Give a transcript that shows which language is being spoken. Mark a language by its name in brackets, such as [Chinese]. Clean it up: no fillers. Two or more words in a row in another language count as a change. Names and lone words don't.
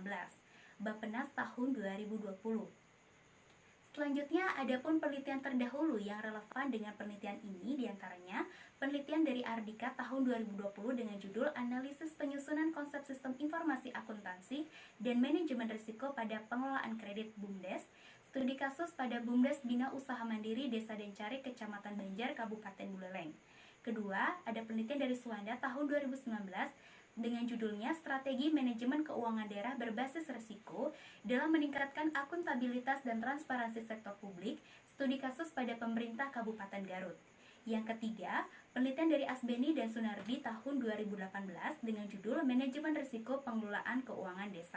[Indonesian] Bappenas tahun 2020. Selanjutnya, adapun penelitian terdahulu yang relevan dengan penelitian ini diantaranya penelitian dari Ardika tahun 2020 dengan judul Analisis Penyusunan Konsep Sistem Informasi Akuntansi dan Manajemen Risiko pada Pengelolaan Kredit BUMDes, studi kasus pada BUMDes Bina Usaha Mandiri Desa Dencari, Kecamatan Banjar, Kabupaten Buleleng. Kedua, ada penelitian dari Suwanda tahun 2019 dengan judulnya Strategi Manajemen Keuangan Daerah Berbasis Risiko dalam Meningkatkan Akuntabilitas dan Transparansi Sektor Publik, studi kasus pada pemerintah Kabupaten Garut. Yang ketiga, penelitian dari Asbeni dan Sunardi tahun 2018 dengan judul Manajemen Risiko Pengelolaan Keuangan Desa.